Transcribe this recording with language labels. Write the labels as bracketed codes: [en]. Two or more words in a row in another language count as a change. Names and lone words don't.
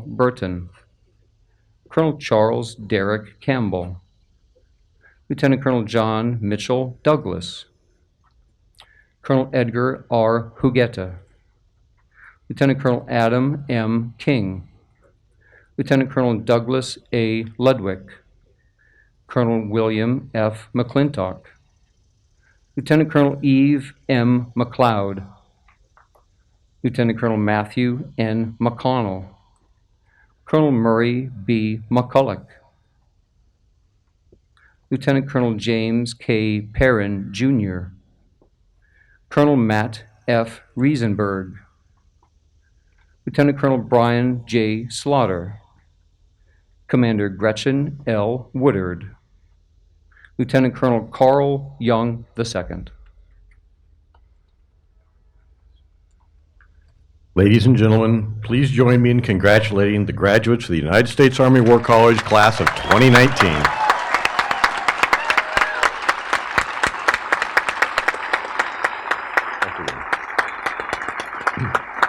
[en] Burton, Colonel Charles Derrick Campbell, Lieutenant Colonel John Mitchell Douglas, Colonel Edgar R. Huguetta, Lieutenant Colonel Adam M. King, Lieutenant Colonel Douglas A. Ludwig, Colonel William F. McClintock, Lieutenant Colonel Eve M. McLeod, Lieutenant Colonel Matthew N. McConnell, Colonel Murray B. McCulloch, Lieutenant Colonel James K. Perrin, Jr., Colonel Matt F. Riesenberg, Lieutenant Colonel Brian J. Slaughter, Commander Gretchen L. Woodard, Lieutenant Colonel Carl Young II. Ladies and gentlemen, please join me in congratulating the graduates of the United States Army War College class of 2019. Thank you.